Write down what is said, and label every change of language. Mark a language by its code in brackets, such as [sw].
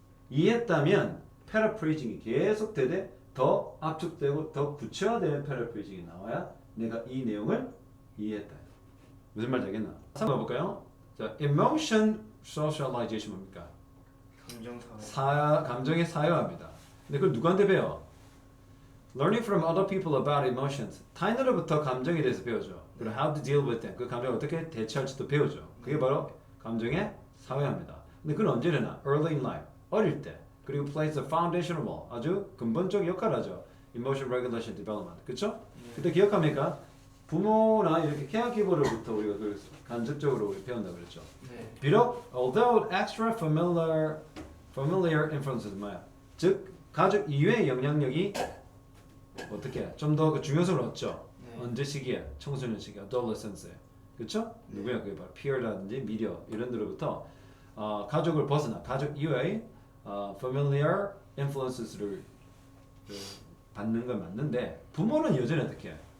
[ko] 이해했다면 패러프레이징이 계속 되되 더 압축되고 더 구체화되는 패러프레이징이 나와야 내가 이 내용을 이해했다. 무슨 말인지 알겠나? 한번 볼까요? 자, [en] emotion socialization [ko] 뭡니까? 감정사회. 감정의 사회화입니다. 근데 그걸 누구한테 배워? [en] Learning from other people about emotions. [ko] 타인으로부터 감정에 대해서 배우죠. 그리고 [en] how to deal with them. [ko] 그 감정을 어떻게 대처할지도 배우죠. 그게 바로 감정의 사회화입니다. 근데 그건 언제 일어나? [en] Early in life. [ko] 어릴 때. 그리고 [en] plays a foundational role. [ko] 아주 근본적 역할을 하죠. [en] Emotion regulation development. [ko] 그쵸? 그때 기억합니까? 부모나 이렇게 케어기버로부터 우리가 그 간접적으로 우리 배운다 그랬죠. 네. 비록 [en] although extra familiar influences [ko] 뭐야? 즉 가족 이외의 영향력이 어떻게 좀 더 그 중요성을 얻죠. 네. 언제 시기에? 청소년 시기, adolescence에. 그렇죠? 누구야? 그게 바로 peer라든지 미디어 이런 데로부터 가족을 벗어나 가족 이외의 [en] familiar influences [ko] 를 받는 건 맞는데 부모는 여전히 어떻게 해?